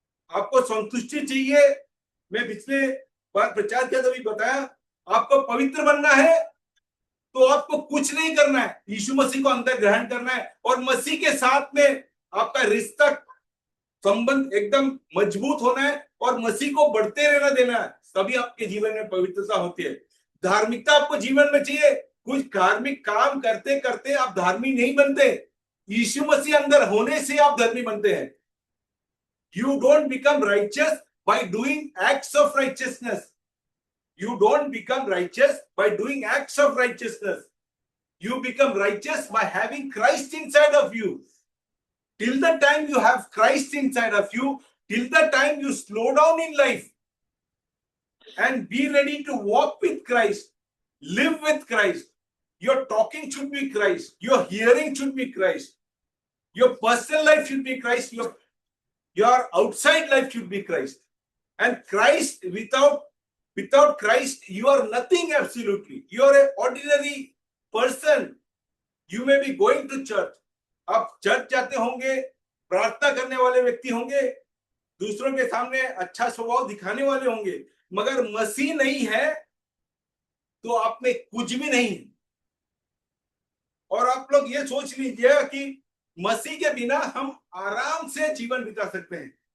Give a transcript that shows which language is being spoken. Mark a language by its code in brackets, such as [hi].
[hi] आपको संतुष्टि चाहिए, मैं पिछले बार प्रचार किया तभी बताया, आपको पवित्र बनना है तो आपको कुछ नहीं करना है, यीशु मसीह को अंदर ग्रहण करना है और मसीह के साथ में आपका रिश्ता संबंध एकदम मजबूत होना है और मसीह को बढ़ते रहना देना है, तभी आपके जीवन में पवित्रता होती है। धार्मिकता आपको जीवन में चाहिए, कुछ धार्मिक काम करते करते आप धार्मिक नहीं बनते, यीशु मसीह अंदर होने से आप धर्मी बनते हैं। [en] You don't become righteous by doing acts of righteousness. You don't become righteous by doing acts of righteousness. You become righteous by having Christ inside of you. Till the time you have Christ inside of you, till the time you slow down in life and be ready to walk with Christ, live with Christ. Your talking should be Christ. Your hearing should be Christ. Your personal life should be Christ. Your outside life should be Christ. And Christ, without Christ, you are nothing absolutely. You are an ordinary person. You may be going to church. [hi] आप church जाते होंगे, प्रार्थना करने वाले व्यक्ति होंगे, दूसरों के सामने अच्छा स्वभाव दिखाने वाले होंगे, मगर मसीह नहीं है तो आप में कुछ भी नहीं है। और आप लोग ये सोच लीजिए कि मसीह के बिना हम आराम से जीवन बिता सकते हैं।